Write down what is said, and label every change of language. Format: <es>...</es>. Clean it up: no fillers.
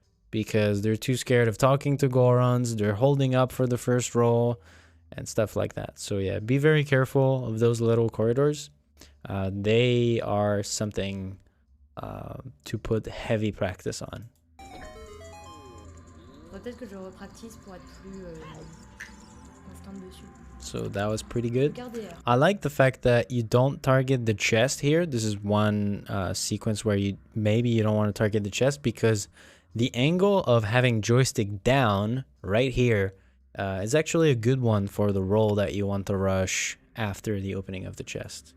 <en>Because they're too scared of talking to Gorons, they're holding up for the first roll, and stuff like that. So yeah, be very careful of those little corridors. They are something to put heavy practice on.</en> <fr>Peut-être que je repractice pour être plus constante dessus.</fr> <en>So that was pretty good.</en> <fr>Regardez R.</fr> <en>I like the fact that you don't target the chest here. This is one sequence where you don't want to target the chest because the angle of having joystick down right here is actually a good one for the roll that you want to rush after the opening of the chest.</en>